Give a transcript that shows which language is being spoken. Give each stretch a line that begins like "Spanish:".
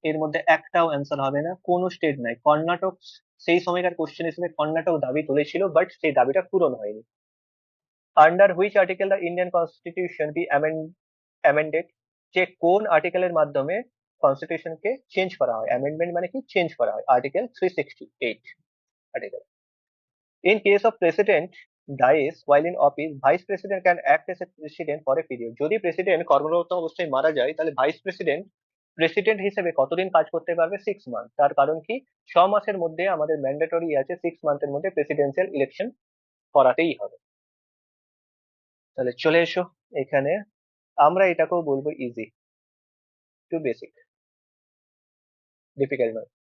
Bangla: এর মধ্যে একটাও অ্যান্সার হবে না, কোনো স্টেট নাই। কর্ণাটক সেই সময়কার কোশ্চেন হিসেবে কর্ণাটক দাবি তুলেছিল, বাট সেই দাবিটা পূরণ হয়নি।
English: Under which article the Indian constitution be amended?
Bangla: যে কোন আর্টিকেলের মাধ্যমে কনস্টিটিউশনকে চেঞ্জ করা হয়? অ্যামেন্ডমেন্ট মানে কি? চেঞ্জ করা হয়। Article 368 article.
English: In case of president dies while in office, vice president can act as a president for a period.
Bangla: যদি প্রেসিডেন্ট কর্মরত অবস্থায় মারা যায়, তাহলে ভাইস প্রেসিডেন্ট প্রেসিডেন্ট হিসেবে কতদিন কাজ করতে পারবে? 6 মান্থ। তার কারণ কি? 6 মাসের মধ্যে আমাদের ম্যান্ডেটরি আছে, 6 মান্থের মধ্যে প্রেসিডেন্সিয়াল ইলেকশন করাতেই হবে। তাহলে চলে এসো এখানে, আমরা এটাকেও বলবো ইজি টু বেসিক, ডিফিকাল্ট নয়।